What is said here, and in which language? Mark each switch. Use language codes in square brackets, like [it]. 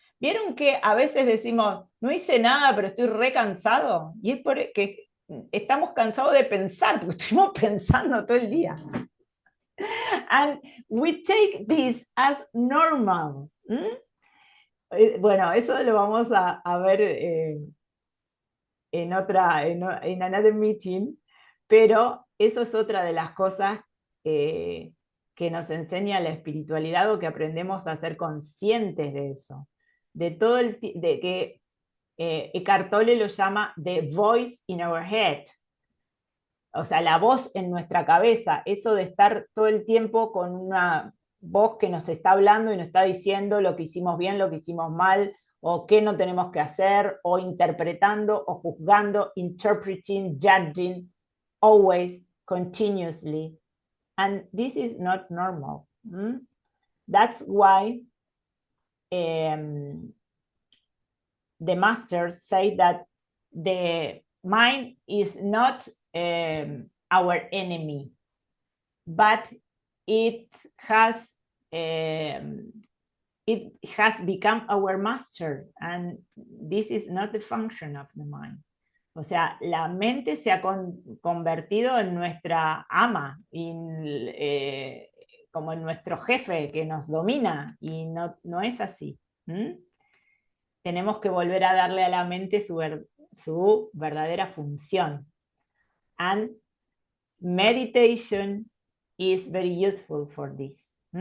[es] ¿Vieron que a veces decimos, no hice nada, pero estoy re cansado? Y es porque estamos cansados de pensar, porque estuvimos pensando todo el día. [en] And we take this as normal. [es] Bueno, eso lo vamos a ver en [en] another meeting, [es] pero eso es otra de las cosas que nos enseña la espiritualidad o que aprendemos a ser conscientes de eso. De todo de que Eckhart Tolle lo llama [en] the voice in our head. [es] O sea, la voz en nuestra cabeza, eso de estar todo el tiempo con una voz que nos está hablando y nos está diciendo lo que hicimos bien, lo que hicimos mal, o qué no tenemos que hacer, o interpretando, o juzgando, [en] interpreting, judging, always, continuously. And this is not normal. That's why the masters say that the mind is not our enemy, but it has become our master, and this is not the function of the mind. [es] O sea, la mente se ha convertido en nuestra ama, como en nuestro jefe que nos domina, y no es así. Tenemos que volver a darle a la mente su verdadera función. [en] And meditation is very useful for this.